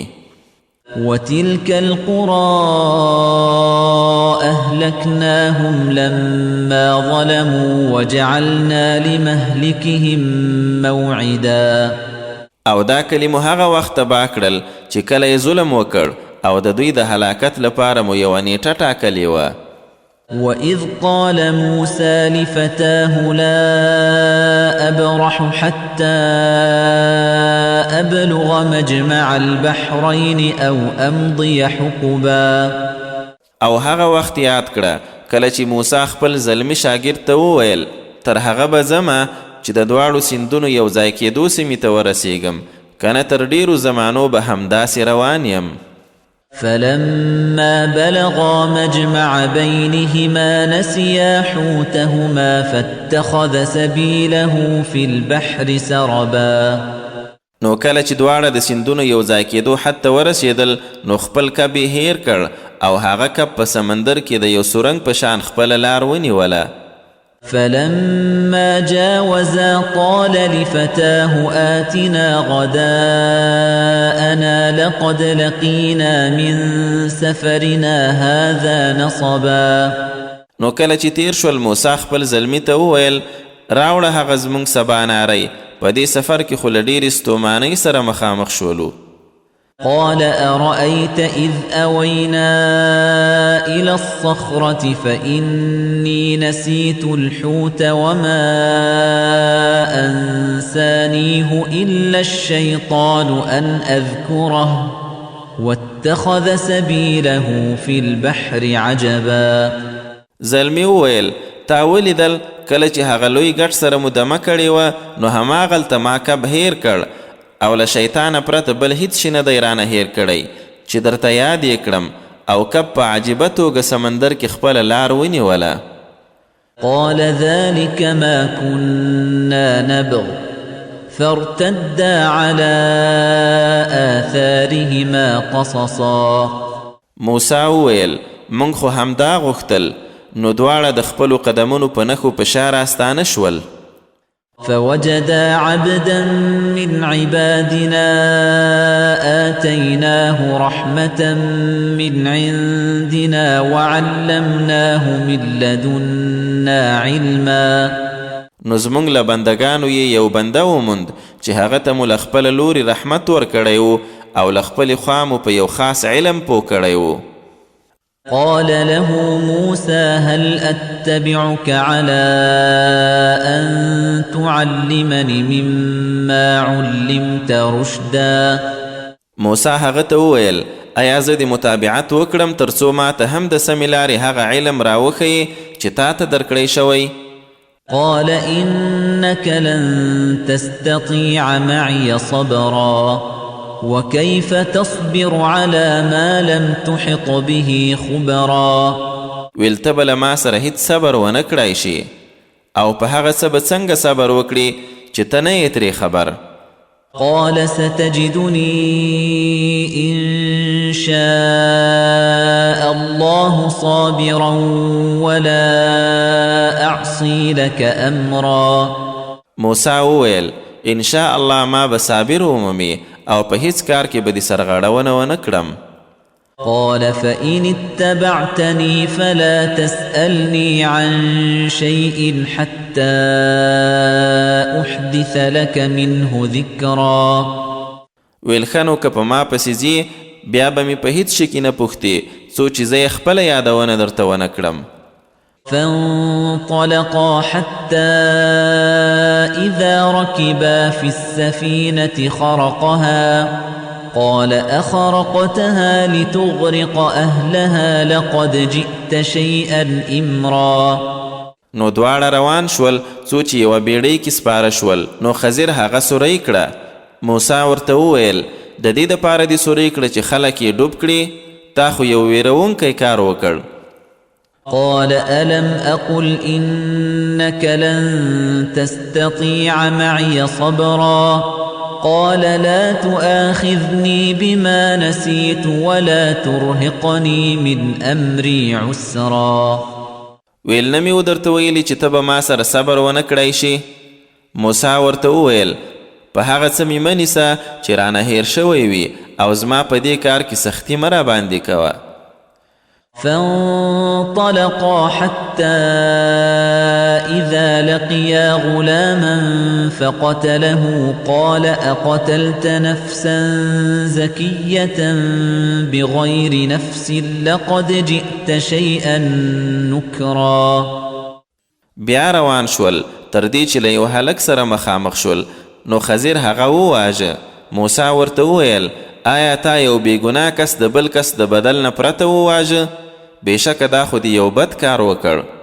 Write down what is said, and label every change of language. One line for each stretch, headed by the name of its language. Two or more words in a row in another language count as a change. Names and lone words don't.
Arabic: وتلك القرى أهلكناهم لما ظلموا وجعلنا لمهلكهم موعدا.
Pashto: او دا کلمو هغه وخت تباه کړل چې کله یې ظلم وکړ او د دوی د هلاکت لپاره مو یوه نیټه ټاکلې وه.
Arabic: وَإِذْ قَالَ مُوسَى لِفَتَاهُ لَا أَبْرَحُ حَتَّى أَبْلُغَ مَجْمَعَ الْبَحْرَيْنِ أَوْ أَمْضِيَ حُقُبًا.
Pashto: او هغه وخت یاد کړه کله چې موسی خپل زلمی شاګرد ته وویل تر هغه به ځمه چې د دواړو سیندونو یو ځای کېدو سیمې ته ورسیږم کنه تر ډیرو زمانو به همداسې روان یم.
Arabic: فلما بلغا مجمع بينهما نسيا حوتهما فاتخذ سبيله في البحر سربا.
Pashto: نو کله چې دواړه د سیندونو یو ځای کېدو حد ته ورسېدل نو خپل کب یې هیر کړ او هغه کب په سمندر کې د یو سورنګ په شان خپله لار ونیوله.
Arabic: فلما جاوزا قال لفتاه آتنا غداءنا لقد لقينا من سفرنا هذا نصبا.
Pashto: نو کله چې تیر شول موسی خپل زلمی ته وویل راوړه هغه زموږ سباناری په دې سفر کې خو له ډېرې ستومانۍ سره مخامخ شولو.
Arabic: قال أرأيت إذ أوينا إلى الصخرة فإني نسيت الحوت وما أنسانيه إلا الشيطان أن أذكره واتخذ سبيله في البحر عجبا.
Pashto: زلمی وویل تا ولیدل کله چې هغه لوی ګټ سره مو دمه کړې وه نو هماغلته ما کب هیر کړ او له شیطانه پرته بل هیڅ شي نه دی رانه هیر کړی چې درته یاد یې کړم او کب په عجیبه توګه سمندر کې خپله لار ونیوله.
Arabic: قال ذلك ما كنا نبغ فارتدا على آثارهما قصصا.
Pashto: موسی وویل موږ خو همدا غوښتل نو دواړه د خپلو قدمونو په نښو په شا راستانه شول.
Arabic: فوجدا عبدا من عبادنا آتيناه رحمة من عندنا وعلمناه من لدنا علما.
Pashto: نو زمونږ له بندګانو یې یو بنده وموند چې هغه ته مو له خپله لوري رحمت ورکړی و او له خپلې خوا مو په یو خاص علم پوه کړی و.
Arabic: قال له موسى هل أتبعك على أن تعلمني مما علمت رشدا.
Pashto: موسی هغه ته وویل ایا زه د متابعت وکړم تر څو ما ته هم د سمې لارې هغه علم راوښیې چې تا ته درکړی شوی.
Arabic: قال إنك لن تستطيع معي صبرا وكيف تصبر على ما لم تحط به خبرا.
Pashto: ویل ته به له ما سره هیڅ صبر ونه کړی شي او په هغه څه به څنګه صبر وکړي چې ته نه یې ترې خبر.
Arabic: قال ستجدني إن شاء الله صابرا ولا أعصي لك أمرا.
Pashto: موسی وویل
Arabic: ان شاء الله
Pashto: ما به صابر ومومي او په هیڅ کار کې به دې سرغړونه ونه کړم.
Arabic: قال فإن اتبعتني فلا تسألني عن شيء حتى أحدث لك منه ذكرا.
Pashto: ویل ښه نو که په ما پسې ځې بیا به مې په هیڅ شي کې نه پوښتې څو چې زه یې خپله یادونه درته ونه کړم.
Arabic: فانطلقا حتى إذا ركبا في السفينة خرقها قال أخرقتها لتغرق أهلها لقد جئت شيئا إمرا.
Pashto: نو دواړه روان شول څو چې یوه بیړۍ کې سپاره شول. نو خضر هغه سوری کړه. موسی ورته وویل د دې دپاره دې سوری کړه چې خلک یې ډوب کړي. تا خو یو ویرونکی کار وکړ.
Arabic: قال ألم أقل إنك لن تستطيع معي صبرا قال لا تؤاخذني بما نسيت ولا ترهقني من أمري عسرا.
Pashto: ویل نه مې ودرته ویلي چې ته به ما سره صبر ونه کړی شي. موسی ورته وویل په هغه څه مې مه نیسه چې رانه هیر شوی وي او زما په دې کار کې سختي مه راباندې کوه.
Arabic: فانطلقا حتى إذا لقيا غلاما فقتله قال أقتلت نفسا زكية بغير نفس لقد جئت شيئا نكرا.
Pashto: بیا روان شول تر دې چې له یو هلک سره مخامخ شول. نو خضر هغه وواژه. موسی ورته وویل آیا تا یو بېګناه کس د بل کس د بدل نه پرته وواژه؟ بېشکه دا خو دې یو بد کار وکړ.